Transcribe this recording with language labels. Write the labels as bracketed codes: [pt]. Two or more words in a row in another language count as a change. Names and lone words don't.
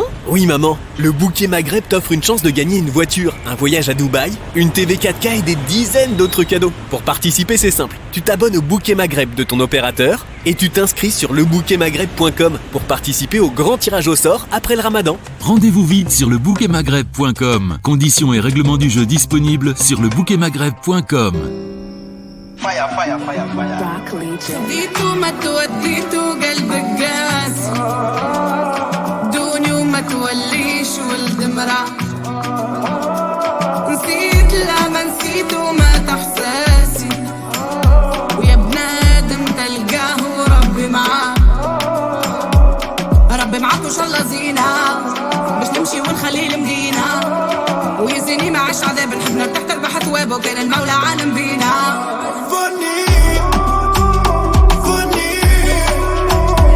[fr] Oui maman, le Bouquet Maghreb t'offre une chance de gagner une voiture, un voyage à Dubaï, une TV 4K et des dizaines d'autres cadeaux. Pour participer, c'est simple, tu t'abonnes au Bouquet Maghreb de ton opérateur et tu t'inscris sur lebouquetmaghreb.com pour participer au grand tirage au sort après le Ramadan. Rendez-vous vite sur lebouquetmaghreb.com. Conditions et règlements du jeu disponibles sur lebouquetmaghreb.com. [en] Fire, fire, fire, fire. [ar] ديتو ما توديتو قلبك قاس دوني وما توليش ولد مرا نسيت لا ما نسيت وما تحساسي ويا بنادم تلقاه وربي معاه ربي معاك وان شاء الله زينة باش نمشي ونخلي المدينة ويزيني ما عاش عذاب نحب نرتاح تربح ثوابه وكان المولى عالم بينا